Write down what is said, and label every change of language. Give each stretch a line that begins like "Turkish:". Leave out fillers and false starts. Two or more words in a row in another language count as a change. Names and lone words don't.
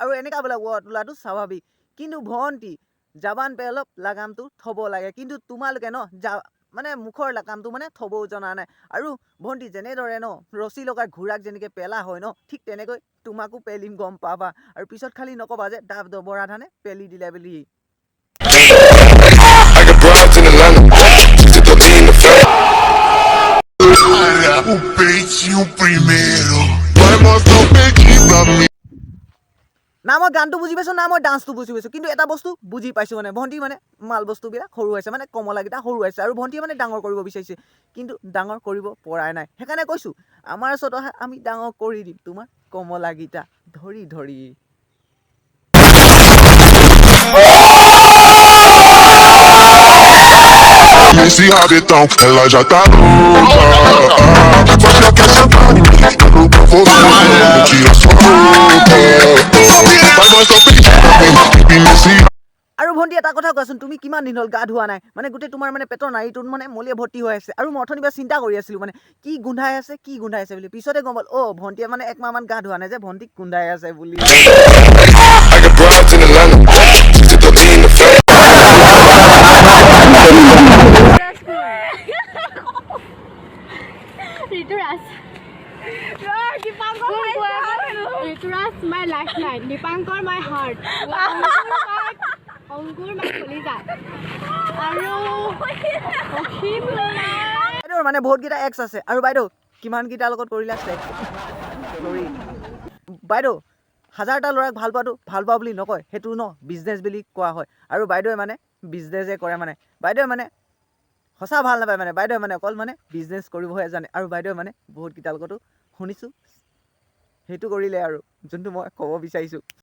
Assamese: আৰু এনেকাবিলাক ৱৰ্ড ওলাটো স্বাভাৱিক কিন্তু ভণ্টি
Hindi: ज़बान पे
Assamese: অলপ লাগামটো থ'ব লাগে কিন্তু তোমালোকে ন মানে মুখৰ লাগামটো মানে থ'বও জনা নাই আৰু ভণ্টি যেনেদৰে ন ৰছী লগাই ঘোঁৰাক যেনেকৈ পেলা হয় ন ঠিক তেনেকৈ তোমাকো পেলিম গম পাবা আৰু পিছত খালি নকবা যে দাব বৰা ধানে পেলি দিলে বুলি
Portuguese: O peitinho primeiro, vai mostrar o peitinho pra mim.
Assamese: না মই গানটো বুজি পাইছোঁ না মই ডান্সটো বুজি পাইছোঁ কিন্তু এটা বস্তু বুজি পাইছোঁ মানে ভণ্টি মানে মাল বস্তুবিলাক সৰু হৈছে মানে কমলাকেইটা সৰু হৈছে আৰু ভণ্টিয়ে মানে ডাঙৰ কৰিব বিচাৰিছে কিন্তু ডাঙৰ কৰিব পৰাই নাই সেইকাৰণে কৈছোঁ আমাৰ ওচৰত অহা আমি ডাঙৰ কৰি দিম তোমাৰ কমলাকেইটা ধৰি ধৰি
Portuguese: Esse rabetão, ela já tá louca. Mas já quer sentar em mim, eu vou tira sua roupa. Vai mostrar o peitinho pra mim, nesse
Assamese: আৰু ভণ্টি এটা কথা কোৱাচোন তুমি কিমান দিন হ'ল গা ধোৱা নাই মানে গোটেই তোমাৰ মানে পেটৰ নাড়ীটোত মানে মলিয়ে ভৰ্তি হৈ আছে আৰু মই অথনিবা চিন্তা কৰি আছিলোঁ মানে কি গোন্ধাই আছে বুলি পিছতে গম পাল ভণ্টিয়ে মানে একমাহমান গা ধোৱা নাই যে ভণ্টিক গোন্ধাই আছে বুলি
English: my lifeline, Dipankar my heart, Angur my Kolija,
Assamese: আৰু মানে বহুতকেইটা এক্স আছে আৰু বাইদেউ কিমানকেইটাৰ লগত কৰিলা ছেক্স বাইদেউ হাজাৰটা ল'ৰাক ভাল পোৱা বুলি নকয় সেইটো ন বিজনেছ বুলি কোৱা হয় আৰু বাইদেৱে মানে বিজনেছে কৰে মানে বাইদেৱে মানে সঁচা ভাল নাপায় মানে বাইদেৱে মানে অকল মানে বিজনেছ কৰিবহে জানে আৰু বাইদেৱে মানে বহুতকেইটাৰ লগতো শুনিছোঁ সেইটো কৰিলে আৰু যোনটো মই ক'ব বিচাৰিছোঁ